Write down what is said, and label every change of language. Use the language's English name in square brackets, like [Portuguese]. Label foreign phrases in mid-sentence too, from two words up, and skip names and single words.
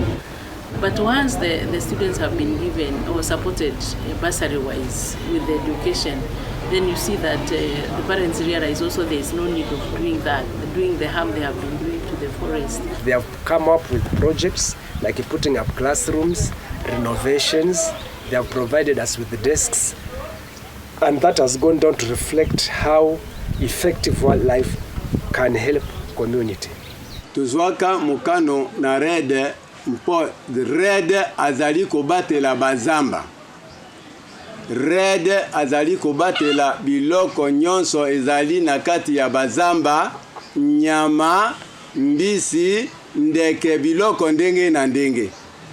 [English] But once the students have been given or supported bursary-wise with the education, then you see that the parents realize also there is no need of doing that, doing the harm they have been doing to the forest. They have come up with projects like putting up classrooms, renovations. They have provided us with the desks, and that has gone down to reflect how effective wildlife can help community. [Lingala] Tuzwaka mukano na REDD mpo red azali kobatela bazamba. Red azali kobatela biloko nyonso ezali na kati ya bazamba, nyama, mbisi, ndeke, biloko ndenge na ndenge.